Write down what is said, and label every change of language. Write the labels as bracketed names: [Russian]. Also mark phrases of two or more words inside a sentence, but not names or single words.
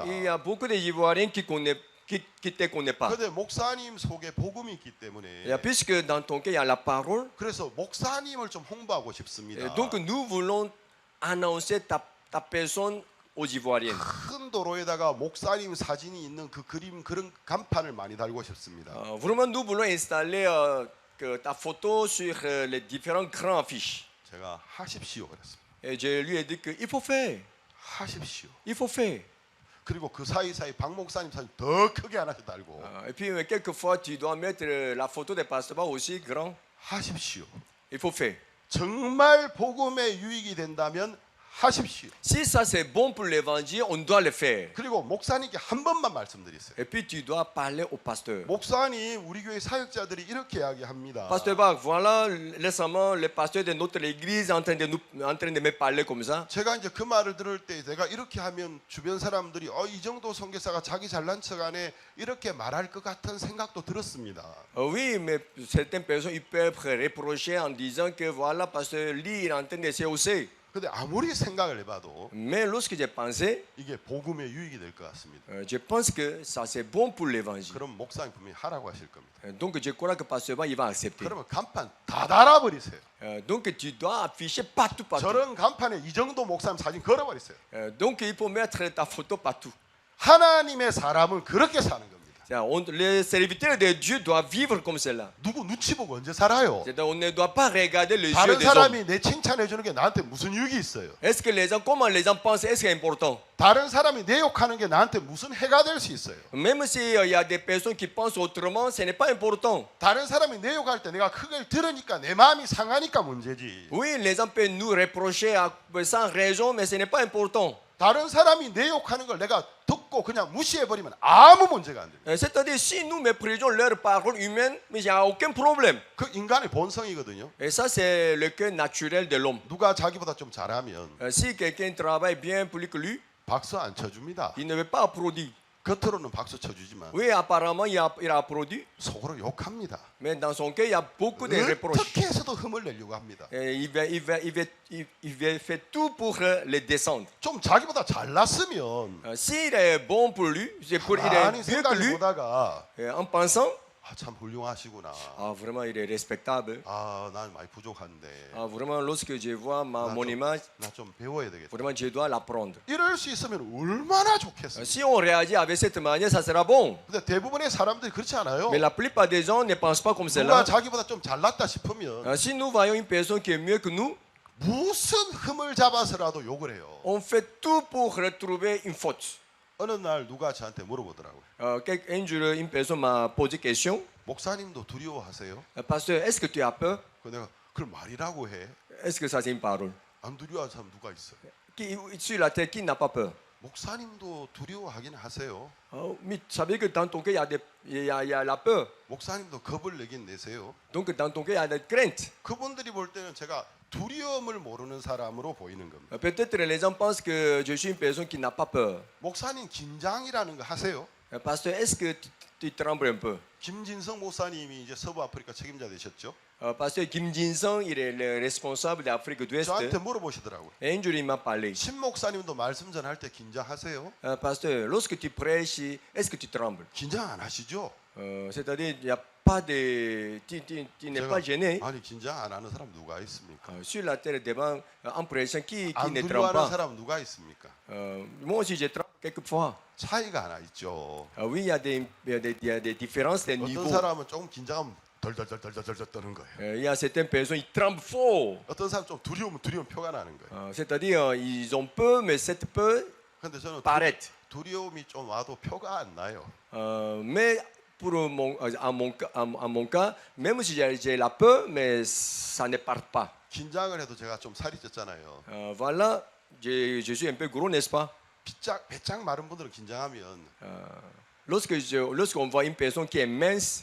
[French] Il y a beaucoup d'Ivoiriens qui te connaissent pas. [Korean] 그런데 목사님 속에 복음이 있기 [French] Et [Korean] 때문에 [French] puisque dans ton cœur, il y a la parole, [Korean] 그래서 목사님을 좀 홍보하고 싶습니다. [French] donc nous voulons annoncer ta personne aux Ivoiriens. [Korean] 큰 도로에다가 목사님 사진이 있는 그 그림 그런 간판을 많이 달고 싶습니다. [French] Vraiment, nous voulons installer ta photo sur les différents grands affiches. [Korean] 제가 하십시오 그랬습니다. [French] Et je lui ai dit qu'il faut faire. [Korean] 하십시오. [French] Il faut faire. [Korean] 그리고 그 사이사이 박 목사님 사진 더 크게 하나씩 달고 [French] Et puis, quelquefois, tu dois mettre la photo des pasteurs aussi grand. [Korean] 하십시오. [French] Il faut faire. [Korean] 정말 복음에 유익이 된다면 하십시오. [French] Si ça c'est bon pour l'évangile, on doit le faire. [Korean] 그리고 목사님께 한 번만 말씀드리세요. [French] Et puis, tu dois parler au pasteur. [Korean] 목사님, 우리 교회 사역자들이 이렇게 이야기합니다. [French] Pasteur Bach, voilà récemment le pasteur de notre église en train de me parler comme ça. [Korean] 제가 이제 그 말을 들을 때 내가 이렇게 하면 주변 사람들이 이 정도 선교사가 자기 잘난 척안에 이렇게 말할 것 같은 생각도 들었습니다. [French] Oui, mais certaines personnes ils peuvent reprocher en disant que voilà, pasteur Lee est en train de se hausser. [Korean] 근데 아무리 생각을 해봐도 [French] Mais lorsque j'ai pensé, [Korean] 이게 복음의 유익이 될 것 같습니다. [French] je pense que ça c'est bon pour l'évangile. [Korean] 그럼 목사님 분명히 하라고 하실 겁니다. [French] Donc je crois que pasteur Bach il va accepter. [Korean] 그러면 간판 다 달아버리세요. [French] Donc tu dois afficher partout. [Korean] 저런 간판에 이 정도 목사님 사진 걸어버리세요. [French] Donc il faut mettre ta photo partout. [Korean] 하나님의 사람은 그렇게 사는 겁니다. [French] Les serviteurs de Dieu doivent vivre comme cela. [Korean] 누구 눈치 보고 언제 살아요? [French] On ne doit pas regarder les yeux [Korean] 다른 [French] des hommes. [Korean] 사람이 내 칭찬해 주는 게 나한테 무슨 유익이 있어요? [French] Est-ce que les gens, comment les gens pensent, est-ce que c'est important? [Korean] 다른 사람이 내 욕하는 게 나한테 무슨 해가 될 수 있어요? [French] Même s'il y a des personnes qui pensent autrement, ce n'est pas important. [Korean] 다른 사람이 내 욕할 때 내가 그걸 들으니까 내 마음이 상하니까 문제지. [French] Oui, les gens peuvent nous reprocher sans raison, mais ce n'est pas important. [Korean] 다른 사람이 내 욕하는 걸 내가 듣고 그냥 무시해버리면 아무 문제가 안 됩니다. [French] C'est-à-dire, si nous méprisons leurs paroles humaines, mais il n'y a aucun problème. [Korean] 그 인간의 본성이거든요. [French] Et ça, c'est le cœur naturel de l'homme. [Korean] 누가 자기보다 좀 잘하면 [French] Si quelqu'un travaille bien plus que lui, [Korean] 박수 안 쳐줍니다. [French] il ne veut pas applaudir. [Korean] 겉으로는 박수 쳐주지만 [French] Oui, apparemment, il a applaudi, [Korean] 속으로 욕합니다. [French] mais dans son cœur, il y a beaucoup de reproches. [Korean] 어떻게 해서도 흠을 내려고 합니다. [French] Et il va faire tout pour les descendre. [Korean] 좀 자기보다 잘났으면 [French] S'il est bon pour lui, c'est pour il est [Korean] 가만히 [French] mieux que [Korean] 생각해 [French] lui, [Korean] 보다가 [French] en pensant, [Korean] 참 훌륭하시구나. [French] vraiment il est respectable. [Korean] 난 많이 부족한데 [French] Vraiment, lorsque je vois mon image, [Korean] 나 좀 배워야 되겠다. [French] vraiment je dois l'apprendre. [Korean] 이럴 수 있으면 얼마나 좋겠어요. [French] Si on réagit avec cette manière, ça sera bon. [Korean] 근데 대부분의 사람들이 그렇지 않아요. [French] Mais la plupart des gens ne pensent pas comme [Korean] 누가 [French] cela. [Korean] 자기보다 좀 잘났다 싶으면 [French] Si nous voyons une personne qui est mieux que nous, [Korean] 무슨 흠을 잡아서라도 욕을 해요. [French] On fait tout pour retrouver une faute. [Korean] 어느 날 누가 저한테 물어보더라고요. [French] Un jour, une personne m'a posé question. [Korean] 목사님도 두려워하세요? [French] Pasteur, est-ce que tu as peur? [Korean] 그 내가 그걸 말이라고 해. [French] Est-ce que ça c'est une parole? [Korean] 안 두려워하는 사람 누가 있어요? [French] Sur la terre, qui n'a pas peur? [Korean] 목사님도 두려워하긴 하세요. [French] Mais tu savais que dans ton cœur, il y a la peur. [Korean] 목사님도 겁을 내긴 내세요. [French] Donc dans ton cœur, il y a la crainte. [Korean] 그분들이 볼 때는 제가 두려움을 모르는 사람으로 보이는 겁니다. [French] Peut-être les gens pensent que je suis une personne qui n'a pas peur. [Korean] 목사님 긴장이라는 거 하세요? [French] Pasteur, est-ce que tu trembles un peu? [Korean] 김진성 목사님이 이제 서부 아프리카 책임자 되셨죠? [French] Pasteur Kim Jin-sung, il est le responsable d'Afrique d'Ouest. [Korean] 저한테 물어보시더라고요. [French] Et un jour, il m'a parlé. [Korean] 신 목사님도 말씀 전할 때 긴장하세요? [French] Pasteur, lorsque tu prêches, est-ce que tu trembles? [Korean] 긴장 안 하시죠? [French] C'est-à-dire, il n'y a pas de... Tu n'es pas gêné. [Korean] 아니 긴장 안 하는 사람 누가 있습니까? [French] Sur la terre, devant en prêchant, qui [Korean] 안 [French] ne tremble [Korean] 두려워하는 [French] pas? [Korean] 사람 누가 있습니까? [French] Moi aussi, je tremble quelquefois. [Korean] 차이가 하나 있죠. [French] Oui, il y a des différences, des [Korean] 어떤 [French] niveaux. [Korean] 사람은 조금 긴장하면 덜덜덜덜덜덜 떠는 거예요. [French] Il y a certaines personnes, ils tremblent fort. [Korean] 어떤 사람 좀 두려우면 두려운 표가 나는 거예요. [French] C'est-à-dire, ils ont peur, mais cette peur [Korean] 근데 저는 [French] paraît. [Korean] 두려움이 좀 와도 표가 안 나요. [French] Mais pour en mon cas, même si j'ai la peur, mais ça ne part pas. [Korean] 긴장을 해도 제가 좀 살이 쪘잖아요. [French] Voilà, je suis un peu gros, n'est-ce pas? [Korean] 배짱 마른 분들은 긴장하면 [French] Lorsqu'on voit une personne qui est mince,